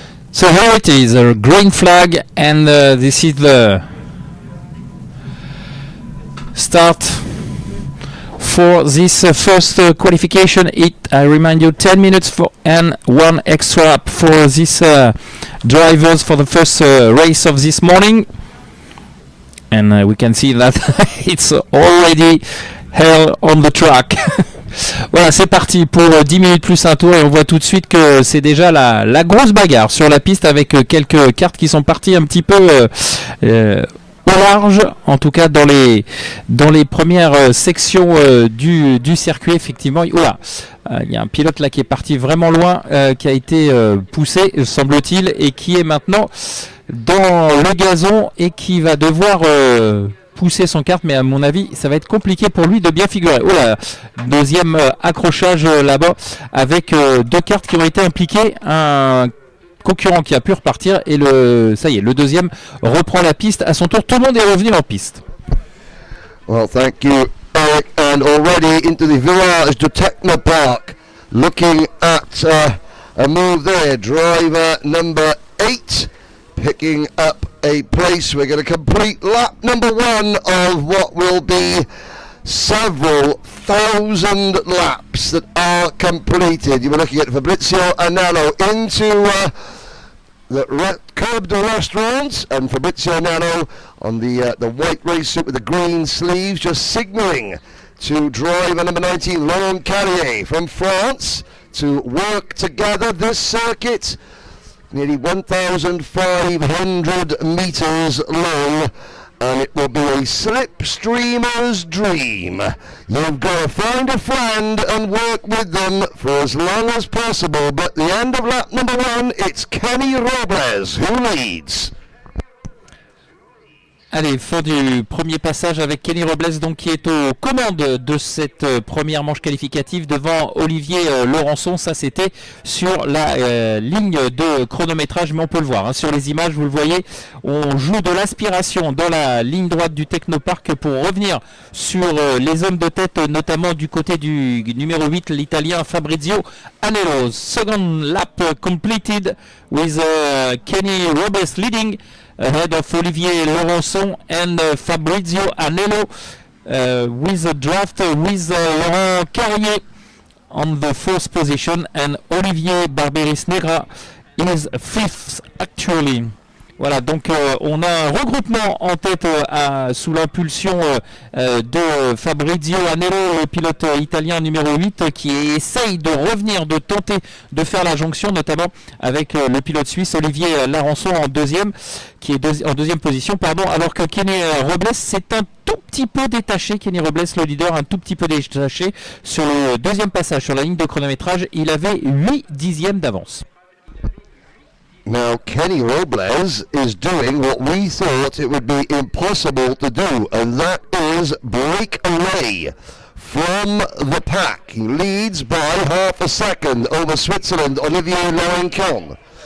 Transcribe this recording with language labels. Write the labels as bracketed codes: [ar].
[en] So here it is, a green flag, and this is the start for this first qualification. I remind you, 10 minutes for and one extra lap for these drivers for the first race of this morning. And we can see that it's already hell on the track. [fr] Voilà, c'est parti pour 10 minutes plus un tour, et on voit tout de suite que c'est déjà la grosse bagarre sur la piste, avec quelques cartes qui sont parties un petit peu au large, en tout cas dans les premières sections du circuit. Effectivement, il y a un pilote là qui est parti vraiment loin, qui a été poussé, semble-t-il, et qui est maintenant dans le gazon et qui va devoir pousser son kart, mais à mon avis ça va être compliqué pour lui de bien figurer. Oh là, deuxième accrochage là-bas, avec deux cartes qui ont été impliquées, un concurrent qui a pu repartir, et ça y est, le deuxième reprend la piste à son tour. Tout le monde est revenu en piste. [en] Well, thank you, Eric, and already into the virage to Technopark, looking at a move there, driver number 8 picking up a place. We're going to complete lap number 1 of what will be several thousand laps that are completed. You were looking at Fabrizio Anello into the curb de restaurant, and Fabrizio Anello on the white race suit with the green sleeves, just signalling to driver number 19, Laurent Carrier from France, to work together this circuit. Nearly 1,500 meters long, and it will be a slipstreamer's dream. You've got to find a friend and work with them for as long as possible, but the end of lap number 1, it's Kenny Robles who leads. [fr] Allez, fin du premier passage avec Kenny Robles, donc, qui est aux commandes de cette première manche qualificative devant Olivier Laurençon. Ça, c'était sur la ligne de chronométrage, mais on peut le voir sur les images, vous le voyez, on joue de l'aspiration dans la ligne droite du Technopark pour revenir sur les hommes de tête, notamment du côté du numéro 8, l'italien Fabrizio Anello. [en] Second lap completed with Kenny Robles leading ahead of Olivier Laurençon and Fabrizio Anello, with a draft with Laurent Carrier on the 4th position, and Olivier Barberis Negra is 5th actually. [fr] Voilà, donc on a un regroupement en tête sous l'impulsion de Fabrizio Anello, le pilote italien numéro 8, qui essaye de revenir, de tenter de faire la jonction, notamment avec le pilote suisse Olivier Laurençon en deuxième, qui est en deuxième position, pardon, alors que Kenny Robles s'est un tout petit peu détaché. Kenny Robles, le leader, un tout petit peu détaché sur le deuxième passage sur la ligne de chronométrage. Il avait 8 dixièmes d'avance. [en] Now, Kenny Robles is doing what we thought it would be impossible to do, and that is break away from the pack. He leads by half a second over Switzerland, Olivier Laurençon.